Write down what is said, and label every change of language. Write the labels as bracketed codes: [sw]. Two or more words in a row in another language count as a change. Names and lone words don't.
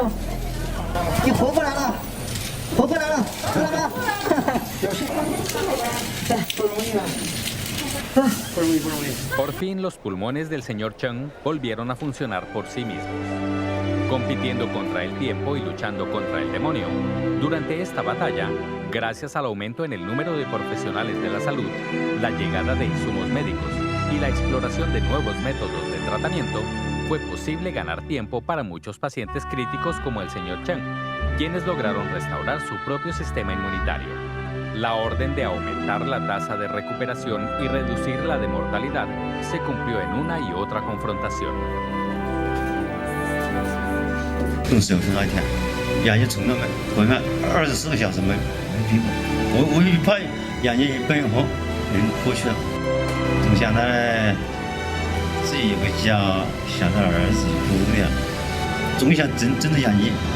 [zh] 你活过来了，活过来了，看到吗？表示，不容易啊。 [es] Por fin los pulmones del señor Chen volvieron a funcionar por sí mismos. Compitiendo contra el tiempo y luchando contra el demonio. Durante esta batalla, gracias al aumento en el número de profesionales de la salud, la llegada de insumos médicos y la exploración de nuevos métodos de tratamiento, fue posible ganar tiempo para muchos pacientes críticos como el señor Chen, quienes lograron restaurar su propio sistema inmunitario. La orden de aumentar la tasa de recuperación y reducir la de mortalidad se cumplió en una y otra confrontación. [zh] 用手很好舔，眼睛从那个回来24个小时没闭过，我一怕眼睛一闭后人过去了，总想到自己有个家，想到儿子姑娘，总想睁着眼睛。